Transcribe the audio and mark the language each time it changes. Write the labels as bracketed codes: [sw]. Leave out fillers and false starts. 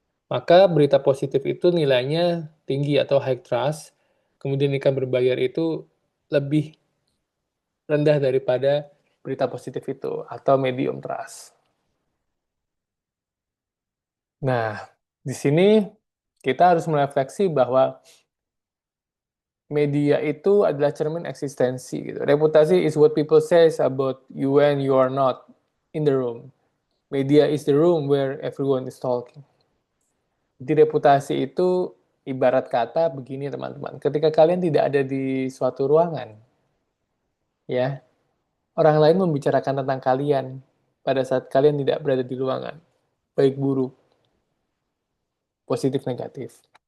[id] Maka berita positif itu nilainya tinggi atau high trust, kemudian ikan berbayar itu lebih rendah daripada berita positif itu atau medium trust. Nah, di sini kita harus merefleksi bahwa media itu adalah cermin eksistensi. Gitu. [en] Reputasi is what people says about you when you are not in the room. Media is the room where everyone is talking. [id] Jadi reputasi itu ibarat kata begini teman-teman. Ketika kalian tidak ada di suatu ruangan, ya orang lain membicarakan tentang kalian pada saat kalian tidak berada di ruangan, baik buruk, positif, negatif.